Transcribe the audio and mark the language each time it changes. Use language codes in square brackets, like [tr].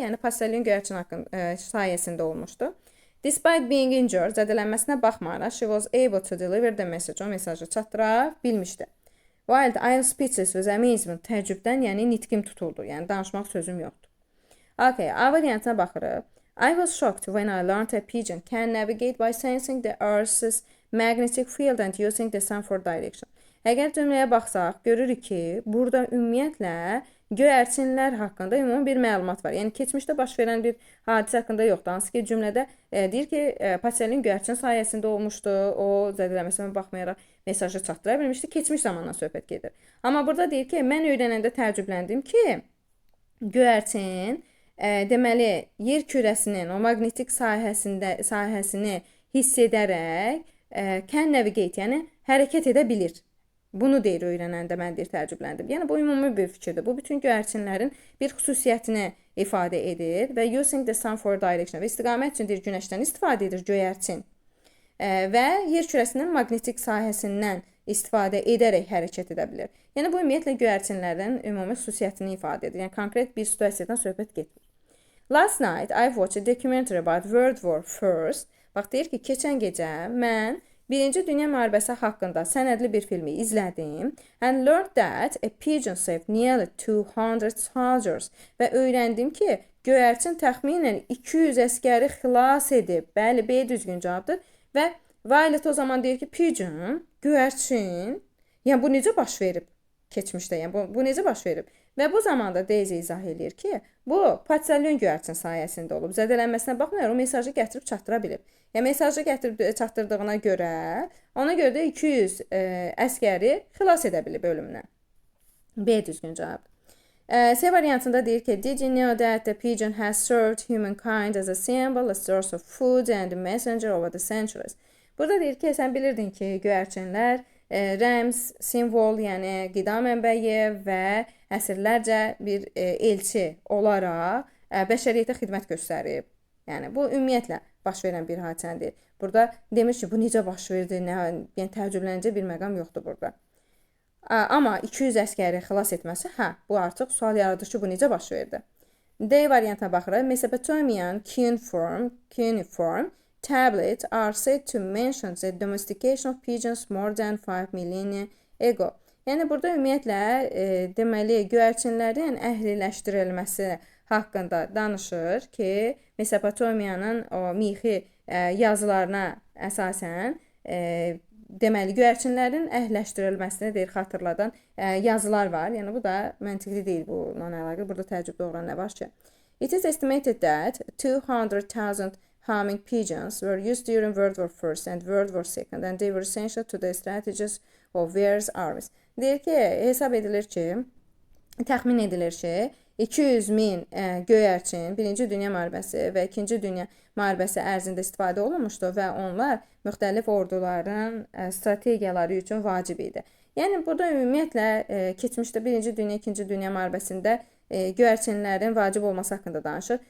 [az] Yəni, patsəlyon göyərçin sayəsində olmuşdu. [en] Despite being injured, [az] zədələnməsinə baxmayaraq, [en] she was able to deliver the message. [az] O mesajı çatdıra bilmişdi. [en] While I was speechless with amazement, [az] təəccübdən, yəni nitqim tutuldu. Yəni, danışmaq sözüm yoxdur. Okay, A variantına baxırıq. [en] I was shocked when I learned a pigeon can navigate by sensing the Earth's magnetic field and using the sun for direction. [az] Əgər cümləyə baxsaq, görürük ki, burada ümumiyyətlə göyərçinlər haqqında ümumi bir məlumat var. Yəni, keçmişdə baş verən bir hadisə haqqında yoxdur. Hansı ki, cümlədə deyir ki, patsəlin göyərçin sayəsində olmuşdu. O, zədələməsinə baxmayaraq mesajı çatdıra bilmişdi. Keçmiş zamandan söhbət gedir. Amma burada deyir ki, mən öyrənəndə təəccübləndim ki, göyərçin deməli, yer kürəsinin o maqnetik sahəsini hiss edərək [en] can navigate, [az] yəni hərəkət edə bilir. Bunu deyir öyrənəndə mən deyir təəccübləndim. Yəni, bu ümumi bir fikirdir. Bu, bütün göyərçinlərin bir xüsusiyyətini ifadə edir və [en] using the sun for direction [az] və istiqamət üçün deyir günəşdən istifadə edir göyərçin və yer kürəsinin maqnetik sahəsindən istifadə edərək hərəkət edə bilir. Yəni, bu ümumiyyətlə göyərçinlərin ümumi xüsusiyyətini ifadə edir. Yəni, konkret bir situasiyadan söhbət getmir. [en] Last night, I watched a documentary about World War I. [az] Bax, deyir ki, keçən gecə mən Birinci Dünya müharibəsi haqqında sənədli bir filmi izlədim [en] and learned that a pigeon saved nearly 200 soldiers [az] və öyrəndim ki, göyərçin təxminən 200 əskəri xilas edib. Bəli, B düzgün cavabdır və Violet o zaman deyir ki, pigeon, göyərçin, yəni bu necə baş verib keçmişdə, yəni bu necə baş verib? Və bu zamanda Daisy izah edir ki, bu patsəlyon göyərçin sayəsində olub. Zədələnməsinə baxmayaraq o mesajı gətirib çatdıra bilib. Yəni, mesajı gətirib çatdırdığına görə, ona görə də 200 əskəri xilas edə bilib ölümdən. B düzgün cavab. C variantında deyir ki, [en] did you know that the pigeon has served humankind as a symbol, a source of food and a messenger over the centuries? [az] Burada deyir ki, sən bilirdin ki, göyərçinlər rəmz, simvol, yəni qida mənbəyi və əsrlərcə bir elçi olaraq bəşəriyyətə xidmət göstərib. Yəni, bu ümumiyyətlə baş verən bir hadisədir. Burada demir ki, bu necə baş verdi, yəni təəccübləncə bir məqam yoxdur burada. Amma 200 əskəri xilas etməsi, bu artıq sual yaradır ki, bu necə baş verdi. D variantına baxırıq. [en] Mesopotamian cuneiform tablets are said to mention the domestication of pigeons more than 5 millennia ago. [az] Yəni, burada ümumiyyətlə deməli, göyərçinlərin əhliləşdirilməsi haqqında danışır ki, Mesopotamiyanın o mixi yazılarına əsasən deməli, göyərçinlərin əhləşdirilməsini deyir, xatırladan yazılar var. Yəni, bu da məntiqli deyil bununla əlaqəli. Burada təəccüb doğuran nə var ki? [en] It is estimated that 200,000 homing pigeons were used during World War I and World War II and they were essential to the strategies of various armies. [az] Deyir ki, hesab edilir ki, təxmin edilir ki, 200 min göyərçin 1-ci Dünya müharibəsi və 2-ci Dünya müharibəsi ərzində istifadə olunmuşdu və onlar müxtəlif orduların strategiyaları üçün vacib idi. Yəni, burada ümumiyyətlə keçmişdə 1-ci Dünya, 2-ci Dünya müharibəsində göyərçinlərin vacib olması haqqında danışır.